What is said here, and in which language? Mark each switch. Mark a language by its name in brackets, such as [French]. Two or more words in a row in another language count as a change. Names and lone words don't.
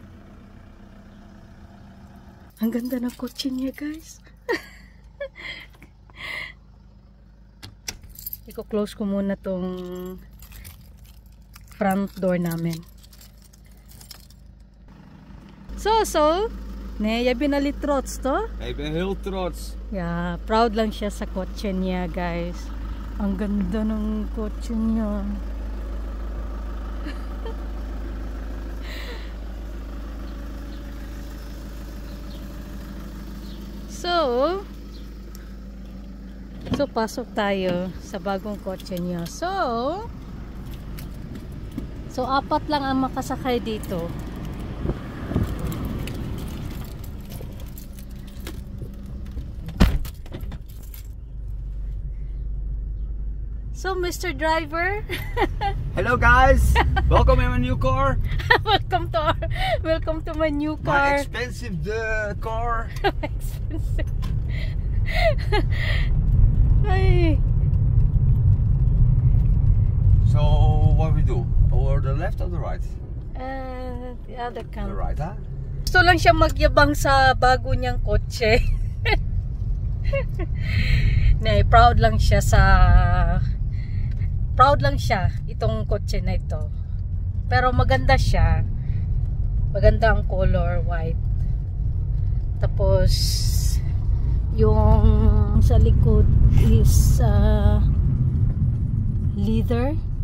[Filipino] Ang ganda ng kotse niya, guys. Iko-close ko muna tong front door namin. So, [Dutch] nee, jij bent al trots, toch? Ik ben heel trots. [Filipino] Yeah, proud lang siya sa kotse niya, guys. Ang ganda ng kotse niya. So pasok tayo sa bagong kotse niya. So apat lang ang makasakay dito. So, Mr. Driver. [English] Hello guys, welcome in my new car. welcome to my new My car. expensive car. Expensive. Ay. So what we do? Over the left or the right? The other The camp. right, huh? [Filipino] Gusto lang siya magyabang sa bago niyang kotse. Proud lang siya itong kotse na ito. Pero maganda siya. Maganda ang color, white. Tapos yung sa likod is leather.